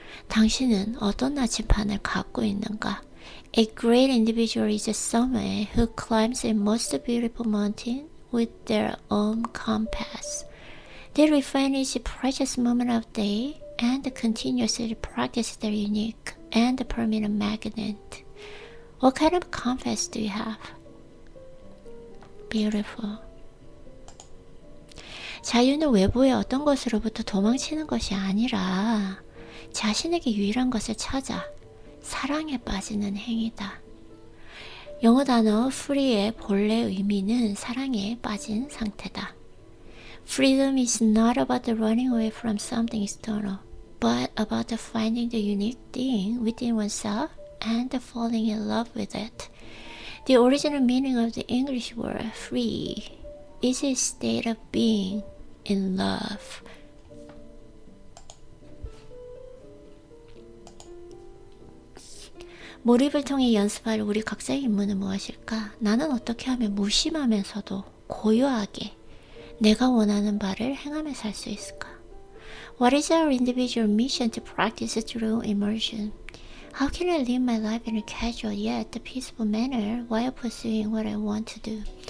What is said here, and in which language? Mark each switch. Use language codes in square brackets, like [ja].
[ko] 당신은 어떤 나침반을 갖고 있는가? [en] A great individual is someone who climbs a most beautiful mountain with their own compass. They refine each precious moment of day and continuously practice their unique and permanent magnet. What kind of compass do you have? Beautiful. [ko] 자유는 외부의 어떤 것으로부터 도망치는 것이 아니라 자신에게 유일한 것을 찾아 사랑에 빠지는 행위다. 영어 단어 free의 본래 의미는 사랑에 빠진 상태다. [en] Freedom is not about running away from something external, but about finding the unique thing within oneself and falling in love with it. The original meaning of the English word free is a state of being in love. [ko] 몰입을 통해 연습할 우리 각자의 임무는 무엇일까? 나는 어떻게 하면 무심하면서도 고요하게 내가 원하는 바를 행하며 살 수 있을까? [en] What is our individual mission to practice through immersion? How can I live my life in a casual yet peaceful manner while pursuing what I want to do?